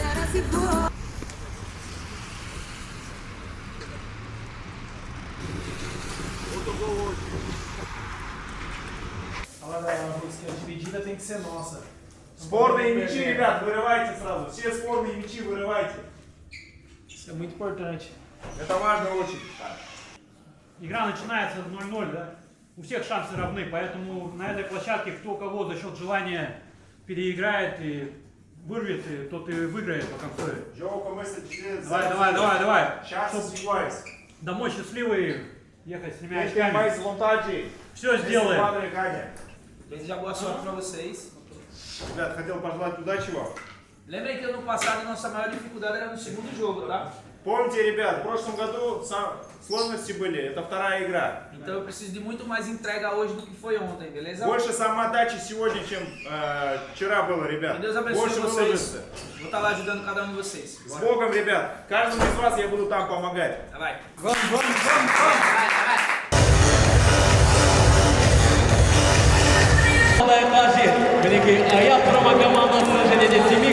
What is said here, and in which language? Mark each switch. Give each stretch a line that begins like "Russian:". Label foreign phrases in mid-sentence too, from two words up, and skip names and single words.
Portuguese: Fala daí, ela falou que a dividida tem que ser nossa.
Russian: Спорные мячи, ребят, вырывайте сразу. Все спорные мячи вырывайте.
Portuguese: Isso é muito importante.
Russian: Это важно очень. Игра начинается 0-0, да? У всех шансы равны, поэтому на этой площадке кто кого за счет желания переиграет и вырвет, и тот и выиграет по концу.
Portuguese: Jogo começa de
Russian: Давай.
Portuguese: chances iguais.
Russian: Домой счастливый, ехать с тремя
Portuguese: Quem tem
Russian: очками.
Portuguese: mais vontade,
Russian: Все сделаем.
Portuguese: padre ganha. Desejar boa sorte pra vocês.
Russian: Ребят, хотел пожелать удачи вам.
Portuguese: Lembrem que ano passado a nossa maior dificuldade era no segundo jogo, tá?
Russian: Помните, ребят, в прошлом году сложности были, это вторая игра.
Portuguese: Então eu preciso de muito mais entrega hoje do que foi ontem, beleza?
Russian: Больше самоотдачи сегодня, чем вчера было,
Portuguese: Que
Russian: ребят.
Portuguese: Deus abençoe
Russian: Больше
Portuguese: vocês.
Russian: выложиться.
Portuguese: Vou estar lá ajudando cada um de vocês.
Russian: С Богом, ребят. Каждому из вас я буду там помогать.
Portuguese: Vai. Vamos! Vai. Oleh Basir, memiliki ayat Roma Gamama Jenis